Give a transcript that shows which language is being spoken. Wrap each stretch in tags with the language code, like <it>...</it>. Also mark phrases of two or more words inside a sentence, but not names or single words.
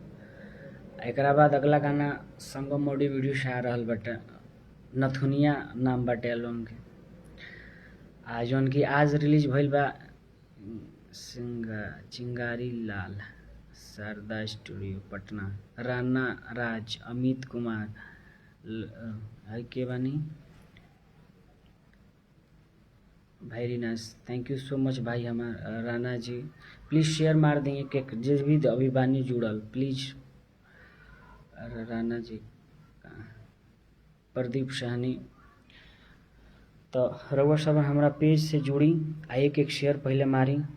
<bho>एकरा बाद अगला गाना संगम मोडी वीडियो से आ रहा बाटे, नथुनिया नाम बाटे एल्बम के। जौन कि आज रिलीज भइल बा चिंगारी लाल, शारदा स्टूडियो पटना। राना राज, अमित कुमार के बानी,</bho> <en>very nice, thank you so much</en> <bho>भाई हमार</bho> <en>राना जी।</en> <bho>प्लीज़ शेयर मार देंगे कि जिस भी अभी बानी जुड़ल, प्लीज़। राना जी, प्रदीप साहनी। तो रउआ सब हमारा पेज से जुड़ी, एक शेयर पहले मारी।</bho>